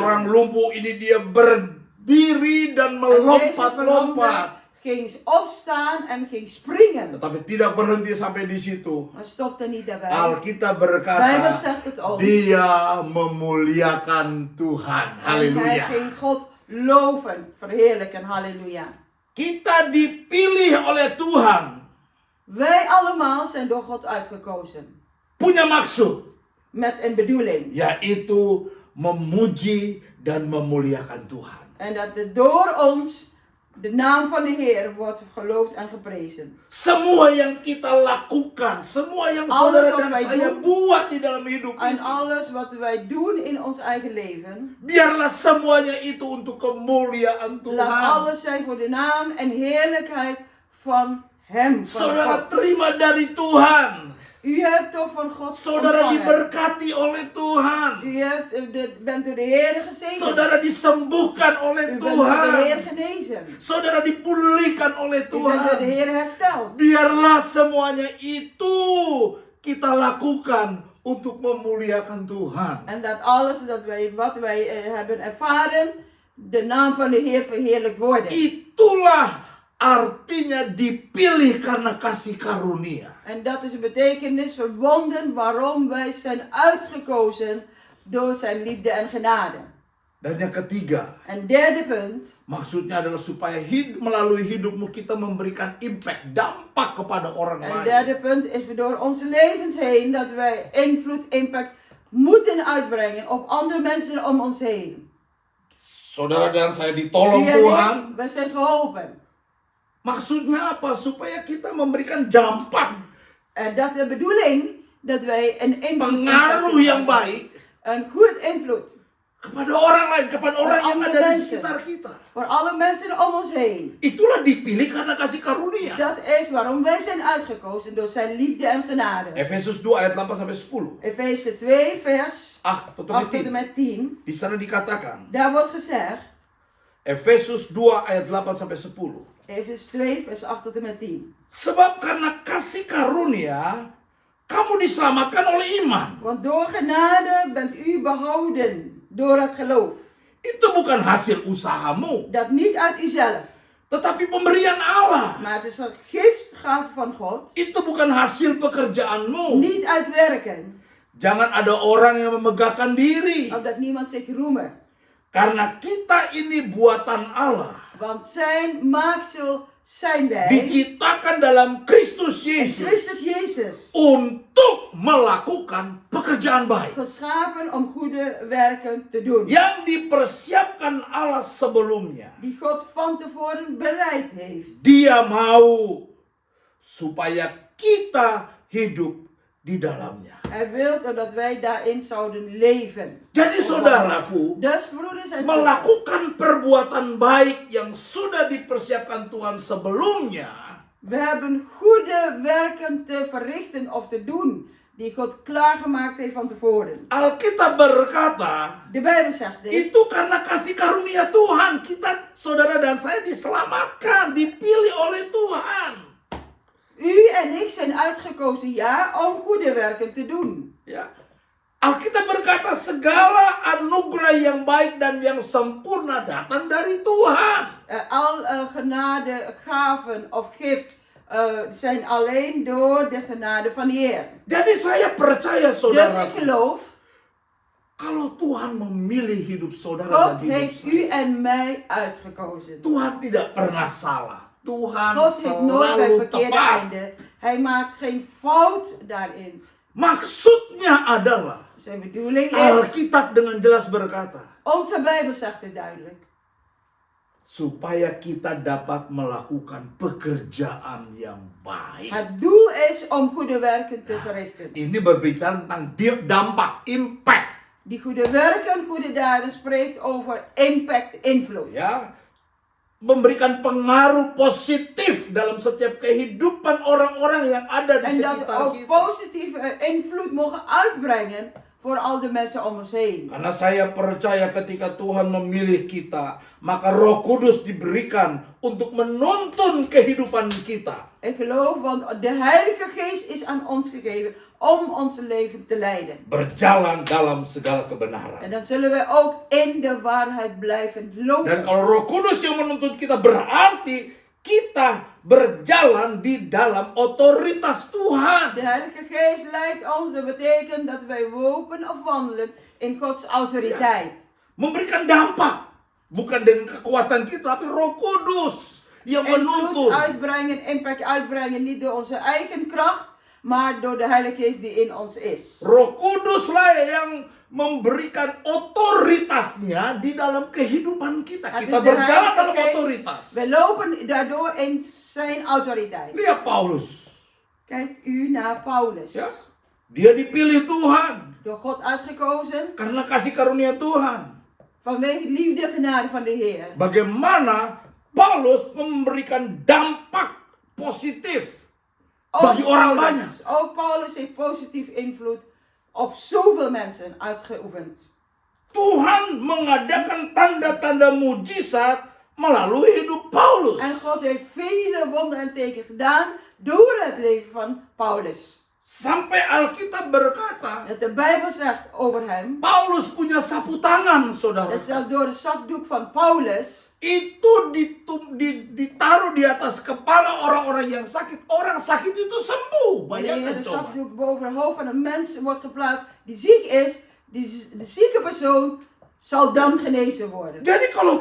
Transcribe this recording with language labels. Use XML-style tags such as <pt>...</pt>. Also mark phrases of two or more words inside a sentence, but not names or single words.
<id>Orang lumpuh ini dia berdiri dan</id> <nl>En deze</nl> <id>melompat-lompat.</id> <nl>verlamde ging opstaan en ging springen.</nl> <id>Tetapi tidak berhenti sampai di situ.</id> <nl>Maar stopte niet daarbij.</nl> <id>Alkitab</id> <nl>De Bijbel</nl> <id>berkata,</id> <nl>zegt het ook.</nl> <id>dia memuliakan Tuhan.</id> <nl>En hij</nl> <id>Haleluya.</id> <nl>ging God loven, verheerlijken, halleluja.</nl> <id>Kita dipilih oleh Tuhan.</id> <nl>Wij allemaal zijn door God uitgekozen.</nl> <id>Punya maksud.</id> <nl>Met een bedoeling.</nl> <id>Yaitu memuji dan memuliakan Tuhan.</id> <nl>En dat er door ons de naam van de Heer wordt geloofd en geprezen.</nl> <id>Semua yang kita lakukan, semua yang</id> <nl>Alles</nl> <id>saudara</id> <nl>wat</nl> <id>dan</id> <nl>wij</nl> <id>saya</id> <nl>doen.</nl> <id>buat di dalam hidup</id> <nl>En</nl> <id>ini,</id> <nl>alles wat wij doen in ons eigen leven.</nl> <id>biarlah semuanya itu untuk kemuliaan</id> <nl>Laat</nl> <id>Tuhan.</id> <nl>alles zijn voor de naam en heerlijkheid van Hem. Van</nl> <id>Saudara</id> <nl>God.</nl> <id>terima dari Tuhan.</id> <nl>U hebt toch van God</nl> <id>Saudara</id> <nl>ontvangen.</nl> <id>diberkati oleh Tuhan.</id> <nl>Bent door de Heer gezegend.</nl> <id>Saudara disembuhkan oleh</id> <nl>U bent door de Heer</nl> <id>Tuhan.</id> <nl>genezen.</nl> <id>Saudara dipulihkan oleh</id> <nl>U bent door de</nl> <id>Tuhan.</id> <nl>Heer hersteld.</nl> <id>Biarlah semuanya itu kita lakukan untuk memuliakan Tuhan.</id> <nl>En dat alles wat wij hebben ervaren, de naam van de Heer verheerlijkt worden.</nl> <id>Itulah artinya dipilih karena kasih karunia.</id> <nl>En dat is een betekenis verbonden waarom wij zijn uitgekozen door zijn liefde en genade.</nl> <id>Dan yang ketiga,</id> <nl>En derde punt,</nl> <id>maksudnya adalah supaya melalui hidupmu kita memberikan impact, dampak kepada orang</id> <nl>en</nl> <id>lain.</id> <nl>derde punt is door onze levens heen dat wij invloed, impact moeten uitbrengen op andere mensen om ons heen.</nl> <id>Saudara dan saya ditolong</id> <nl>U en</nl> <id>Tuhan.</id> <nl>ik, wij zijn geholpen.</nl> <id>Maksudnya apa? Supaya kita memberikan dampak,</id> <nl>En dat de bedoeling dat wij een invloed,</nl> <id>pengaruh yang baik</id> <nl>een goed invloed</nl> <id>kepada orang lain, kepada orang yang</id> <nl>andere</nl> <id>ada di</id> <nl>mensen.</nl> <id>sekitar kita.</id> <nl>voor alle mensen om ons heen.</nl> <id>Itulah dipilih karena kasih karunia.</id> <nl>Dat is waarom wij zijn uitgekozen door zijn liefde en genade.</nl> <id>Efesus 2 ayat 8 sampai 10.</id> <nl>Efeze 2 vers 8 tot 8 tot en 10. met 10.</nl> <id>Di sana dikatakan,</id> <nl>Daar wordt gezegd,</nl> <id>Efesus 2 ayat 8 sampai 10.</id> <nl>Efeze 2 vers 8 tot en met 10.</nl> <id>Sebab karena kasih karunia kamu diselamatkan oleh iman.</id> <nl>Want door genade bent u behouden door het geloof.</nl> <id>Itu bukan hasil usahamu,</id> <nl>Dat niet uit uzelf,</nl> <id>tetapi pemberian Allah.</id> <nl>maar het is een giftgave van God.</nl> <id>Itu bukan hasil pekerjaanmu.</id> <nl>Niet uit werken,</nl> <id>Jangan ada orang yang memegahkan diri.</id> <nl>opdat niemand zich roemen.</nl> <id>Karena kita ini buatan Allah.</id> <nl>Want zijn maaksel zijn wij</nl> <id>Diciptakan dalam Kristus</id> <nl>in</nl> <id>Yesus.</id> <nl>Christus Jezus.</nl> <id>Untuk melakukan pekerjaan baik.</id> <nl>Geschapen om goede werken te doen.</nl> <id>Yang dipersiapkan Allah sebelumnya.</id> <nl>Die God van tevoren bereid heeft.</nl> <id>Dia mau supaya kita hidup di dalamnya.</id> <nl>Hij wil dat wij daarin zouden leven.</nl> <id>Jadi saudaraku,</id> <nl>Dus broeders en zusters,</nl> <id>melakukan perbuatan baik yang sudah dipersiapkan Tuhan sebelumnya,</id> <nl>we hebben goede werken te verrichten of te doen die God klaargemaakt heeft van tevoren.</nl> <id>Alkitab berkata,</id> <nl>De Bijbel zegt dit.</nl> <id>itu karena kasih karunia Tuhan. Kita, saudara dan saya diselamatkan, dipilih oleh Tuhan.</id> <nl>U en ik zijn uitgekozen, ja, om goede werken te doen.</nl> <id>Ya. Alkitab berkata segala anugerah yang baik dan yang sempurna datang dari Tuhan.</id> <nl>Al genade, gaven of gift zijn alleen door de genade van de Heer.</nl> <id>Jadi saya percaya</id> <nl>Dus</nl> <id>saudara,</id> <nl>ik geloof,</nl> <id>kalau Tuhan memilih hidup saudara</id> <nl>God</nl> <id>dan hidup</id> <nl>heeft u</nl> <id>saya,</id> <nl>en mij uitgekozen.</nl> <id>Tuhan tidak pernah salah. Tuhan</id> <nl>God heeft nooit bij</nl> <id>selalu</id> <nl>verkeerde</nl> <id>tepat.</id> <nl>einde. Hij maakt geen fout daarin.</nl> <id>Maksudnya adalah</id> <nl>Zijn bedoeling is,</nl> <id>Alkitab dengan jelas berkata,</id> <nl>onze Bijbel zegt het duidelijk.</nl> <id>supaya kita dapat melakukan pekerjaan yang baik.</id> <nl>Het doel is om goede werken te verrichten.</nl> <id>Ini berbicara tentang dampak, impact.</id> <nl>Die goede werken, goede daden spreekt over impact, invloed.</nl> <id>Ya, memberikan pengaruh positif dalam setiap kehidupan orang-orang yang ada di</id> <nl>En dat</nl> <id>sekitar</id> <nl>ook</nl> <id>kita.</id> <nl>positieve invloed mogen uitbrengen voor al de mensen om ons heen.</nl> <id>Karena saya percaya ketika Tuhan memilih kita, maka Roh Kudus diberikan untuk menuntun kehidupan kita.</id> <nl>Ik geloof, want de Heilige Geest is aan ons gegeven om ons leven te leiden.</nl> <id>Berjalan dalam segala kebenaran.</id> <nl>En dan zullen we ook in de waarheid blijven</nl> <id>Dan</id> <nl>lopen.</nl> <id>kalau Roh Kudus yang menuntun kita, berarti kita berjalan di dalam otoritas Tuhan.</id> <nl>De Heilige Geest leidt ons, dat betekent dat wij lopen of wandelen in Gods autoriteit.</nl> <id>Memberikan dampak. Bukan dengan kekuatan kita, tapi Roh Kudus yang</id> <nl>Invloed</nl> <id>menuntun.</id> <nl>uitbrengen, impact uitbrengen, niet door onze eigen kracht, maar door de Heilige Geest die in ons is.</nl> <id>Roh Kuduslah yang memberikan otoritasnya di dalam kehidupan kita.</id> <nl>Het</nl> <id>Kita</id> <nl>is de</nl> <id>berjalan dalam</id> <nl>Heilige</nl> <id>otoritas.</id> <nl>Geest. We lopen daardoor in zijn autoriteit.</nl> <id>Lihat Paulus.</id> <nl>Kijkt u naar Paulus.</nl> <id>Ya, dia dipilih Tuhan</id> <nl>Door God uitgekozen,</nl> <id>karena kasih karunia Tuhan.</id> <nl>vanwege liefde genade van de Heer.</nl> <id>Bagaimana Paulus memberikan dampak positif bagi orang banyak.</id> <nl>Ook Paulus heeft positief invloed op zoveel mensen uitgeoefend.</nl> <id>Tuhan mengadakan tanda-tanda mujizat melalui hidup Paulus.</id> <nl>En God heeft vele wonderen en tekenen gedaan door het leven van Paulus.</nl> <id>Sampai Alkitab berkata,</id> <nl>Dat de Bijbel zegt over hem,</nl> <id>Paulus punya sapu tangan, saudara.</id> <nl>dat zelfs door de zakdoek van Paulus,</nl> <id>Itu ditaruh di atas kepala orang-orang yang sakit. Orang sakit itu sembuh.</id> <nl>wanneer</nl> <id>Bayangkan</id> <nl>de</nl> <id>coba.</id> <nl>zakdoek boven het hoofd van een mens wordt geplaatst die ziek is, de zieke persoon zal dan genezen worden.</nl> <id>Jadi kalau</id>